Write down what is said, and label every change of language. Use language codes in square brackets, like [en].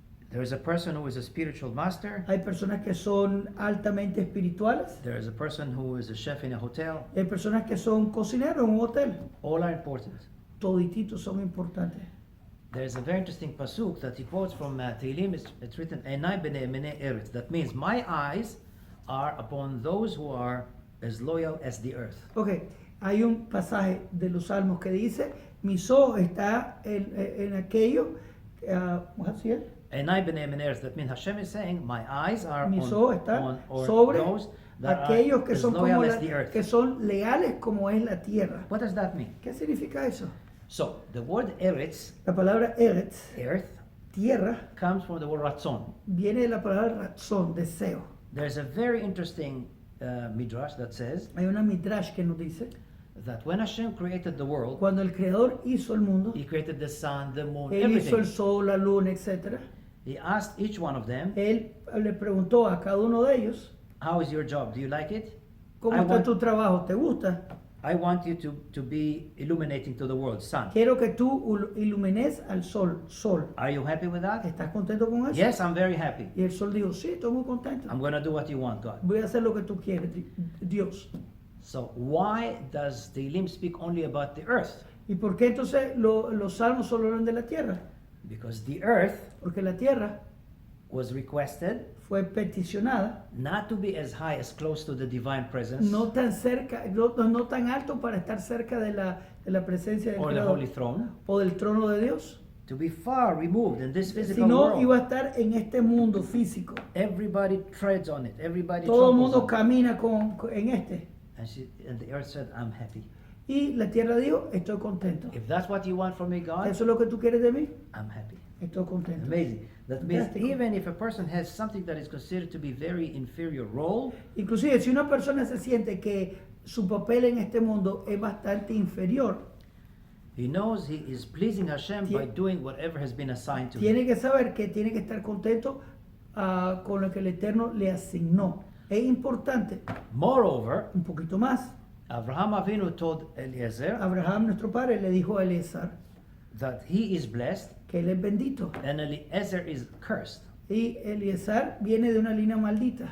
[en] There is a person who is a spiritual master. [es] Hay personas que son altamente espirituales. [en] There is a person who is a chef in a hotel. [es] Hay personas que son cocineros en un hotel. [en] All are important. [es] Todititos son importantes. [en] There is a very interesting pasuk that he quotes from Tehillim. It's written, [he] "Einai b'nei emenei eretz." [en] That means my eyes are upon those who are as loyal as the earth. [es] Ok, hay un pasaje de los Salmos que dice, mis ojos está en aquello, ¿así es? [he] Einai b'nei emenei eretz. [en] That means Hashem is saying, my eyes are [es] Mis ojos están [en] on or [es] sobre [en] those that [es] aquellos [en] are [es] que [en] as [es] son, [en] loyal [es] como [en] as the earth. [es] que son leales como es la tierra. [en] What does that mean? [es] ¿Qué significa eso? [en] So the word eretz, [es] La palabra eretz, [en] earth, [es] tierra, [en] comes from the word ratzon. [es] viene de la palabra razón, deseo. [en] There's a very interesting midrash that says [es] Hay una midrash que nos dice, [en] that when Hashem created the world, [es] cuando el Creador hizo el mundo, [en] He created the sun, the moon, [es] Él hizo el [en] everything. [es] sol, la luna, etc. [en] He asked each one of them, [es] Él le preguntó a cada uno de ellos, [en] how is your job? Do you like it? [es] ¿cómo [en] I [es] está [en] want- [es] tu trabajo? ¿Te gusta? [en] I want you to be illuminating to the world, sun. [es] Quiero que tú ilumines al sol, sol. [en] Are you happy with that? [es] ¿Estás contento con eso? [en] Yes, I'm very happy. [es] Y el sol dijo, sí, estoy muy contento. [en] I'm going to do what you want, God. [es] Voy a hacer lo que tú quieres, Dios. [en] So why does the Elim speak only about the earth? [es] ¿Y por qué entonces los salmos solo hablan de la tierra? [en] Because the earth [es] Porque la tierra [en] was requested [es] fue peticionada, [en] not to be as high as close to the divine presence [es] no tan cerca, no tan alto para estar cerca de la presencia del [en] or the [es] Creador [en] holy throne, [es] o del trono de Dios, [en] to be far removed in this physical [es] sino iba a [en] world. [es] estar en este mundo físico. [en] Everybody treads on it. Everybody [es] Todo el [en] tramples [es] mundo [en] on it. [es] camina en este. [en] And the earth said, I'm happy. [es] Y la tierra dijo, estoy contento. [en] If that's what you want from me, God, [es] ¿Eso es lo que tú quieres de mí? [en] I'm happy. [es] Estoy contento. [en] Amazing. That means [es] Fantástico. [en] even if a person has something that is considered to be very inferior role, [es] Inclusive, si una persona se siente que su papel en este mundo es bastante inferior. [en] He knows he is pleasing Hashem by [es] Tie- [en] doing whatever has been assigned to him. [es] Tiene que saber que tiene que estar contento con lo que el Eterno le asignó. Es importante, [en] Moreover, [es] un poquito más. [en] Abraham Avinu told Eliezer [es] Abraham, nuestro padre, le dijo a Elezar [en] that he is blessed [es] que él es bendito. [en] and Eliezer is cursed [es] Y Elezar viene de una línea maldita,